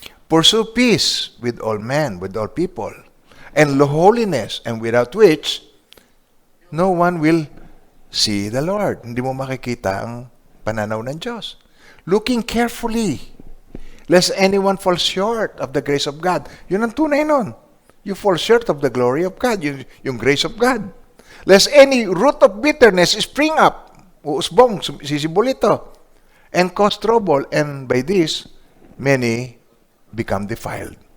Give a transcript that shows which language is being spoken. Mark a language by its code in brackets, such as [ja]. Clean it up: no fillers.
[en] Pursue peace with all men, with all people, and holiness, and without which no one will see the Lord. [tl] Hindi mo makikita ang pananaw ng Diyos. [en] Looking carefully, lest anyone fall short of the grace of God. [tl] Yun ang tunay nun. [en] You fall short of the glory of God, yung grace of God. Lest any root of bitterness spring up, [tl] uusbong, sisibulito, [en] and cause trouble, and by this, many become defiled.